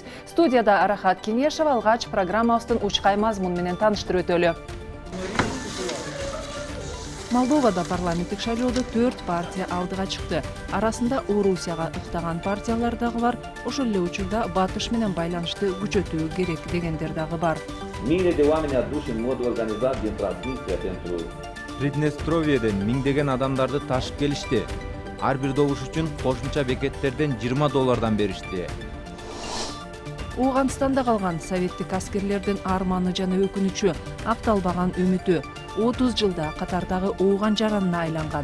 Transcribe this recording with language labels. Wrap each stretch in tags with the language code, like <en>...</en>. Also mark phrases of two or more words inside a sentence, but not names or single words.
<ky>Студияда Арахат Кеңешова алгач программабыздын учкай мазмуну менен тааныштырып өтөлү. Молдовада парламенттик шайлоодо 4 партия алдыга чыкты. Арасында Орусияга ыктаган партиялар дагы бар. Ошол эле учурда батыш менен байланышты күчөтүү керек дегендер дагы бар.</ky> <ro>Миile de oameni aduși în mod organizat din Transnistria pentru</ro> <ky>Приднестровьеден миңдеген адамдарды ташып келишти. Ар бир добуш үчүн кошумча бекеттерден $20 беришти. Ооганстанда калган советтик аскерлердин арманы жана өкүнүчү, акталбаган үмүтү 30 жылда катардагы ооган жаранына айланган.</ky>